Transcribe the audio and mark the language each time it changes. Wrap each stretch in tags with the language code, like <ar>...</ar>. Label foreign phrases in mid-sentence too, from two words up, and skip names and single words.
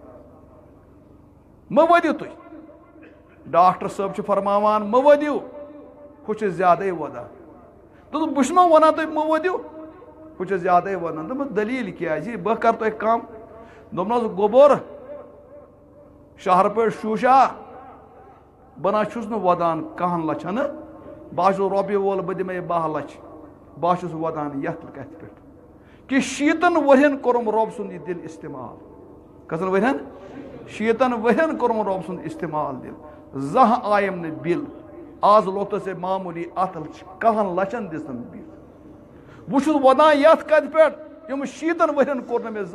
<ks>مہٕ ؤدِو تُہۍ ڈاکٹر صٲب چھُ فرماوان مہٕ ؤدِو ہُہ چھُ زیادے ودان دوٚپُس بہٕ چھُسو ونان تُہۍ مہٕ ؤدِو ہُہ چھُ زیادے ودان دوٚپُس دٔلیٖل کیٛازِ بہٕ کرٕ تۄہہِ کم دوٚپنس گوٚبُر شہر پہ شوشا بنا چھس نہ ودان 1 لچھن بہٕ رۄپیہِ وول بہٕ دِمے 12 لچھ بہٕ چھُس ودان یتھ کتھ پٮ۪ٹھ کہ 60 ؤرین کوٚرُم رۄب سُنٛد یہِ دِل استعمال کٔژن ؤرین 60 ؤرین کوٚرُم رۄب سُنٛد استعمال دِل زانٛہہ آیم نہٕ بِل آز لوٚگتس ہے معموٗلی اتھ 1 لچھن دِژن بِل بہٕ چھُس ودان یتھ کتھ پٮ۪ٹھ یِم 60 ؤرین کوٚر نہٕ مےٚ</ks>